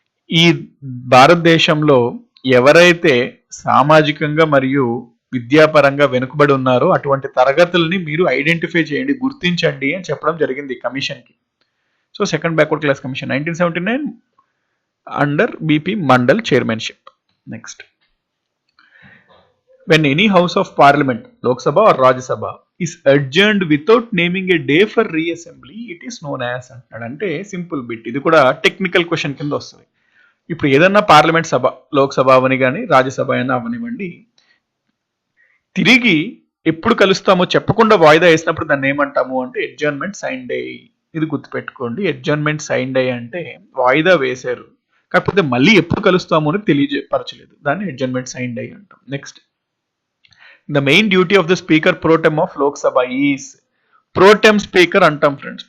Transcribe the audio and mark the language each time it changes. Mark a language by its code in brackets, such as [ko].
[te] ఈ భారతదేశంలో ఎవరైతే సామాజికంగా మరియు విద్యాపరంగా వెనుకబడి ఉన్నారో అటువంటి తరగతుల్ని మీరు ఐడెంటిఫై చేయండి, గుర్తించండి అని చెప్పడం జరిగింది కమిషన్ కి. [en] So second backward class commission 1979 under BP Mandal chairmanship. Next, when any house of parliament, Lok Sabha or Rajya Sabha, is adjourned without naming a day for reassembly, it is known as అంటాడు. [te] అంటే simple bit, ఇది కూడా technical question కింద వస్తుంది. ఇప్పుడు ఏదన్నా parliament సభ, లోక్ సభ అవని కానీ రాజ్యసభ అయినా అవనివ్వండి, తిరిగి ఎప్పుడు కలుస్తామో చెప్పకుండా వాయిదా వేసినప్పుడు దాన్ని ఏమంటాము అంటే అడ్జర్న్మెంట్ సైన్ డే. ఇది గుర్తుపెట్టుకోండి, అడ్జర్న్మెంట్ సైన్ డే అంటే వాయిదా వేశారు, కాకపోతే మళ్ళీ ఎప్పుడు కలుస్తామో అని తెలియపరచలేదు, దాన్ని అడ్జర్న్మెంట్ సైన్ డే అంటాం. [en] Next, the main duty of the speaker pro tem of Lok Sabha is, pro tem speaker అంటాం friends.